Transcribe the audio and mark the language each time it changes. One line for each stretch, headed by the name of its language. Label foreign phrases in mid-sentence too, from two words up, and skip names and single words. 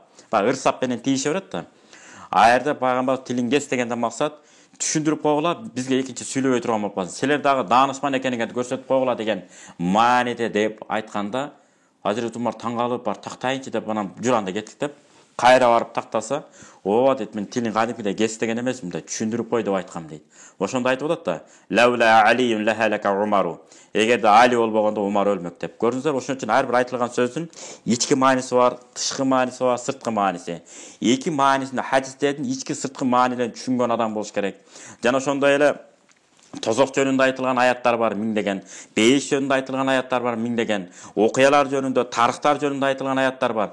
Kyrgyz: Ырсап менен тийише берет да. Аерде пайгамбар тилин кес дегенден максат түшүндүрүп койгула, бизге экинчи сүйлөбөй турган болуп калсын. Силер дагы даанышман экениңерди көрсөтүп койгула деген мааниде деп айтканда, Азирет Умар таң калып, бар тактайынчы деп анан журанда кеттик деп, кайра барып тактаса, ооба дейт, мен тилин кадимкидей кес деген эмесмин да, түшүндүрүп кой деп айткам дейт. Ошондо айтып атат да,
Arabic: لولا علي لهلك عمر.
Kyrgyz: Эгерде Али болбогондо Умар өлмөк деп. Көрдүңүздөр, ошон үчүн ар бир айтылган сөздүн ички мааниси бар, тышкы мааниси бар, сырткы мааниси. Эки маанисинде хадистердин ички сырткы маанилерин түшүнгөн адам болуш керек. Жана ошондой эле тозок жөнүндө айтылган аяттар бар миңдеген, бейиш жөнүндө айтылган аяттар бар миңдеген, окуялар жөнүндө, тарыхтар жөнүндө айтылган аяттар бар.